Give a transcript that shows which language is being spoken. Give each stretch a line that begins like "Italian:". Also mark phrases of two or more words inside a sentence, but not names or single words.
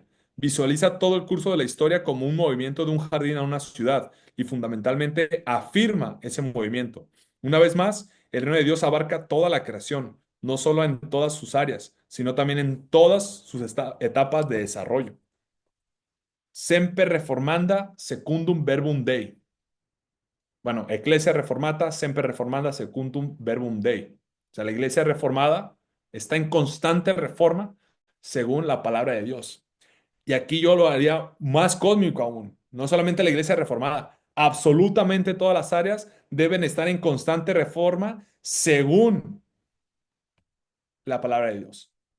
Spanish: Visualiza todo el curso de la historia como un movimiento de un jardín a una ciudad y fundamentalmente afirma ese movimiento. Una vez más, el reino de Dios abarca toda la creación, no solo en todas sus áreas, sino también en todas sus etapas de desarrollo.
Latin: Semper reformanda secundum verbum Dei. Bueno, Ecclesia Reformata, Semper Reformanda, Secundum Verbum Dei.
Spanish: O sea, la iglesia reformada está en constante reforma según la palabra de Dios. Y aquí yo lo haría más cósmico aún. No solamente la iglesia reformada, absolutamente todas las áreas deben estar en constante reforma según la palabra de Dios.